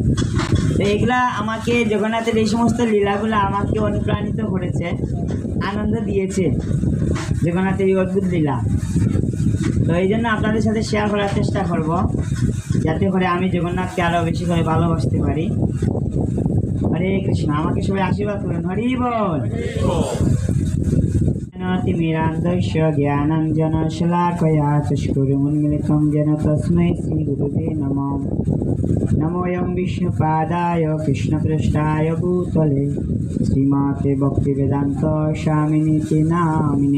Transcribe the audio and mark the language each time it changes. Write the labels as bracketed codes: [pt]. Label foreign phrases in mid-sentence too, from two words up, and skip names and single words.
[bn] তো এগুলা আমাকে জগন্নাথের এই সমস্ত লীলাগুলো আমাকে অনুপ্রাণিত করেছে, আনন্দ দিয়েছে জগন্নাথের এই অদ্ভুত লীলা। তো এই জন্য আপনাদের সাথে শেয়ার করার চেষ্টা করব, যাতে করে আমি জগন্নাথকে আরও বেশি করে ভালোবাসতে পারি। হরে কৃষ্ণ। আমাকে সবাই আশীর্বাদ করেন। হরি বল। [sa] तिमिरान्धस्य ज्ञानाञ्जनशलाकया चक्षुरुन्मिलितं येन तस्मै श्रीगुरुवे नमः। नमोऽयं विष्णुपादाय कृष्णपृष्ठाय भूतले श्रीमते भक्तिवेदान्त स्वामिनीति नामिने।